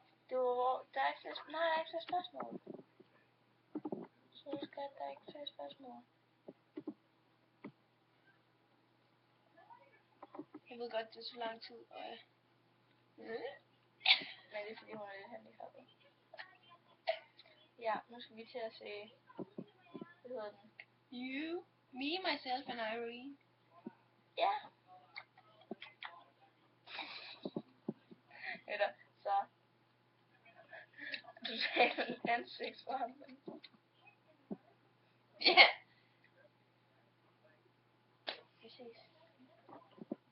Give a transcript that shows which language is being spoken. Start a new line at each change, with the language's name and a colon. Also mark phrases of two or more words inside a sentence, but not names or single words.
Danish: Der er ikke flere, nej, der er ikke flere spørgsmål. Så skal der er ikke flere spørgsmål. Jeg ved godt, det er så lang tid, og Men det er fordi, hun er lidt handicappet. Ja, nu skal vi til at se... Hvad hedder den?
English: You, me, myself and Irene.
Danish: Ja. Eller, så... Total ansigtsforandring. Ja. Vi ses.